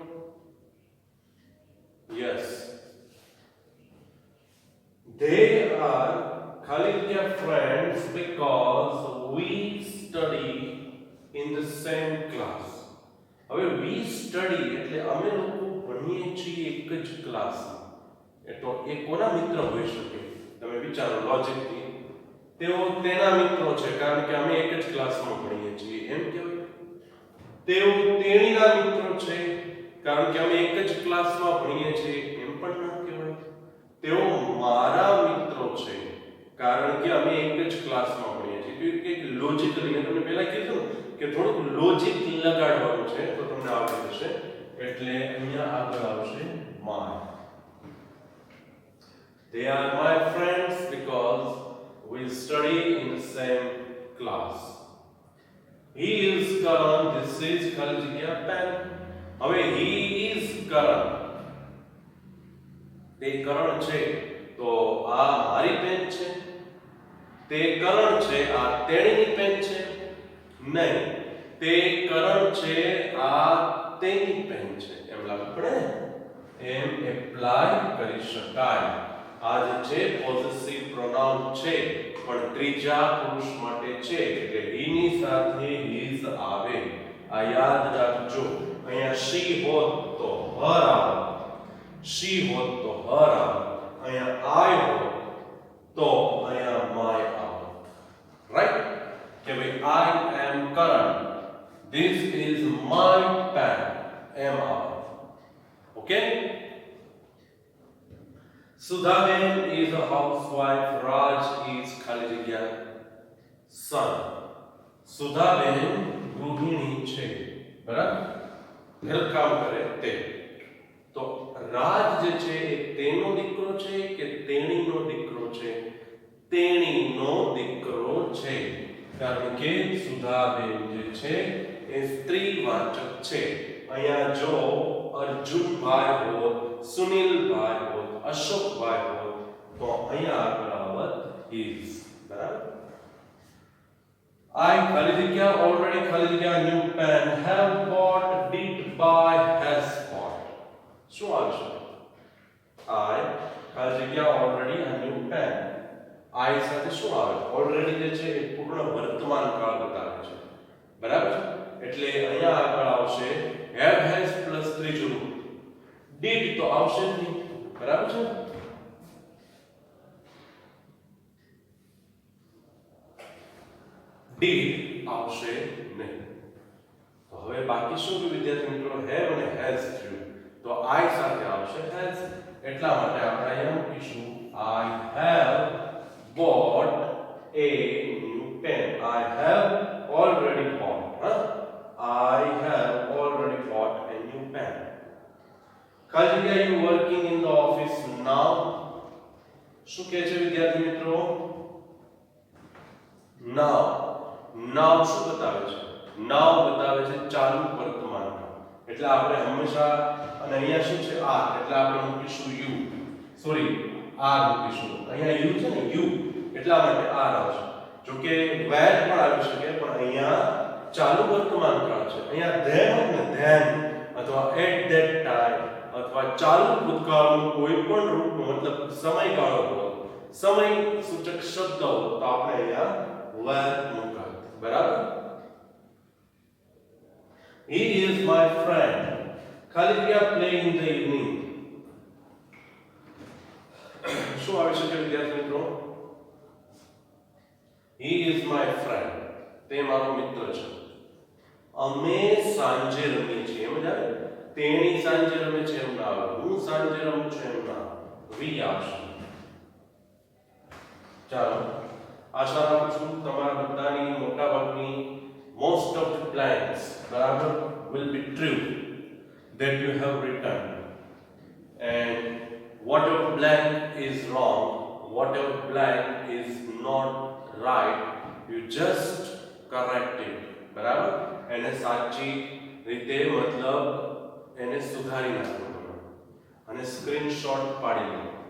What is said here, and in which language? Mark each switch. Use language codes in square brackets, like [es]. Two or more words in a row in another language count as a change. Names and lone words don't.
[gu] યસ, [en] they are [gu] ખાલી જગ્યા [en] friends because we study in the same class. [gu] હવે [en] we study [gu] એટલે અમે લોકો ભણીએ છીએ એક જ ક્લાસમાં. તો એ કોના મિત્ર હોઈ શકે? તમે વિચારો લોજિકલી. તેઓ તેના મિત્રો છે કારણ કે અમે એક જ ક્લાસમાં ભણીએ છીએ એમ કહેવાય. તેઓ તેણીના મિત્રો છે કારણ કે અમે એક જ ક્લાસમાં ભણીએ છીએ એમ પણ ન કહેવાય. તેઓ મારા મિત્રો છે કારણ કે અમે એક જ ક્લાસમાં ભણીએ છીએ. તો એક લોજિકલી મેં તમને પહેલા કીધું કે થોડુંક લોજિક લગાડવાનું છે તો તમને આવડી જશે. એટલે અહીંયા આગળ આવશે my. [en] They are my friends because we study in the same class. He is Karan, this is [gu] ખાલી જગ્યા [en] pen. હવે he is Karan, [gu] તે કરણ છે તો આ મારી પેન છે. તે કરણ છે આ તેણીની પેન છે? નહીં, તે કરણ છે આ તેની પેન છે. એમ લાગુ પડે ને? એમ એપ્લાય કરી શકાય. આ જે છે પોઝેસિવ પ્રોનાઉન છે પણ ત્રીજા પુરુષ માટે છે એટલે he ની સાથે his આવે. આ યાદ રાખજો. અહીંયા she હોત તો her આવે, she હોત તો her આવે, અહીંયા I હોત તો અહીંયા my આવે. [en] રાઈટ? [gu] કે ભાઈ [en] I am Karan, this is my pen, [gu] એમ આવે. ઓકે? [en] Sudhaben is a housewife. Raj is [gu] ખાલી જગ્યા [en] son. [gu] સુધાબેન ગૃહિણી છે. બરાબર? ઘરકામ કરે તે. તો રાજ જે છે એ તેનો દીકરો છે કે તેણીનો દીકરો છે? તેણીનો દીકરો છે કારણ કે સુધાબેન જે છે એ સ્ત્રીવાચક છે. અહીંયા જો અર્જુનભાઈ હોત, સુનિલભાઈ હોત, અશોકભાઈ હોત તો અહીંયા આગળ આવત is. [en] બરાબર? I [gu] ખાલી જગ્યા [en] already [gu] ખાલી જગ્યા [en] new pen, have bought, did buy, has bought. [gu] શું આવશે? [en] I [gu] ખાલી જગ્યા [en] already a new pen. [gu] I સાથે શું આવે? already જે છે એ પૂર્ણ વર્તમાન કાળ બતાવે છે. બરાબર? એટલે અહીંયા આગળ આવશે [en] have, has [gu] પ્લસ ત્રીજું did તો આવશે જ નહીં, બરાબર છે? did આવશે નહીં. તો હવે બાકી શું કે વિદ્યાર્થી મિત્રો have અને has થયું. તો I સાથે આવશે has. એટલા માટે આપણે અહીંયા મૂકીશું [en] I have bought a new pen. I have already bought. I have already bought a new pen. [gu] ખાલી જગ્યા [en] you working in the office now. [gu] શું કહે છે વિદ્યાર્થી મિત્રો? now. now શું બતાવે છે? now બતાવે છે ચાલુ વર્તમાન કાળ. એટલે આપણે હંમેશા અને અહીંયા શું છે are એટલે આપણે મૂકીશું you. સોરી are મૂકીશું. અહીંયા you છે ને you એટલા માટે are આવશે. જો કે where પણ આવી શકે પણ અહીંયા ચાલુ વર્તમાન કાળ છે. અહીંયા then ને then અથવા [en] at that time [gu] અથવા ચાલુ ભૂતકાળનું કોઈ પણ રૂપનો મતલબ સમયગાળો હોય, સમય સૂચક શબ્દ હોય તો આપણે અહીંયા where મૂકાય. બરાબર? [en] He is my friend. [gu] ખાલી જગ્યા [en] play in the evening. [gu] શું આવી શકે વિદ્યાર્થી મિત્રો? [en] He is my friend. [gu] તે મારો મિત્ર છે. અમે સાંજે રમીએ છીએ એમ જ આવે. તેણી સાંજે રમે છે એમ ના આવે. હું સાંજે રમું છું એમ ના આવે. we આવશે. ચાલો આશા રાખું છું તમારા બધાની મોટાભાગની [en] most of the blanks બરાબર will be true that you have written, and whatever blank is wrong, whatever blank is not right, you just correct it. [gu] બરાબર? એને સાચી રીતે મતલબ એને સુધારી નાખો અને સ્ક્રીનશોટ પાડી લો.